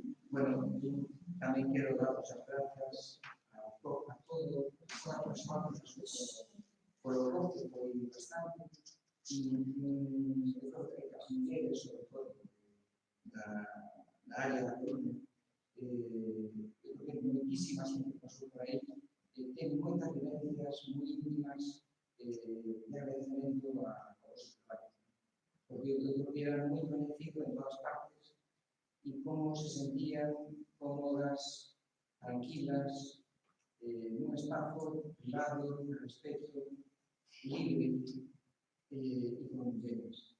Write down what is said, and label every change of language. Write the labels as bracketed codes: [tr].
[es] Bueno, también quiero dar las gracias a todos los participantes por el apoyo muy bastante y yo creo que las mujeres, sobre todo, la [gl] área da Coruña. Eu creo que moitísima xente pasou por aí, ten moitas vivencias moi íntimas de agradecemento aos traballos. Porque eu creo que era moi benéfico en todas partes e como se sentían cómodas, tranquilas, nun espazo privado, de respeto, libre e con mujeres.